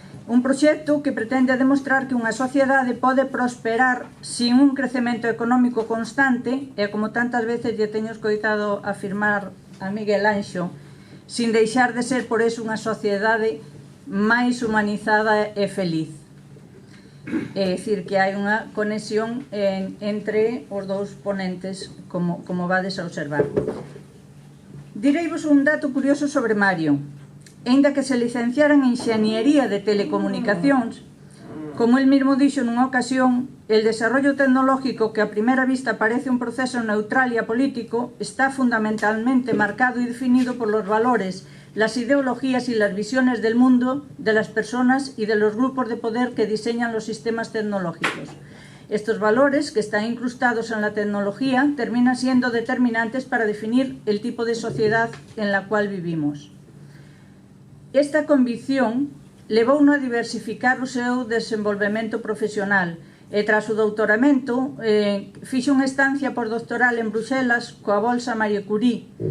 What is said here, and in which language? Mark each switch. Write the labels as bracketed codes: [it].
[gl] Un proxecto que pretende demostrar que unha sociedade pode prosperar sin un crecemento económico constante e, como tantas veces lle teño escoitado afirmar a Miguel Anxo, sin deixar de ser por eso unha sociedade máis humanizada e feliz. É dicir, que hai unha conexión entre os dous ponentes, como vades a observar. Direivos un dato curioso sobre Mario. Aínda que se licenciara en Enxeñería de Telecomunicacións, como el mismo dixo nunha ocasión, [es] el desarrollo tecnológico que a primeira vista parece un proceso neutral e apolítico está fundamentalmente marcado y definido por los valores, las ideologías y las visiones del mundo, de las personas y de los grupos de poder que diseñan los sistemas tecnológicos. Estos valores, que están incrustados en la tecnología, terminan siendo determinantes para definir el tipo de sociedad en la cual vivimos. [gl] Esta convicción levouno a diversificar o seu desenvolvemento profesional e, tras o doutoramento, fixo unha estancia postdoctoral en Bruxelas coa bolsa Marie Curie.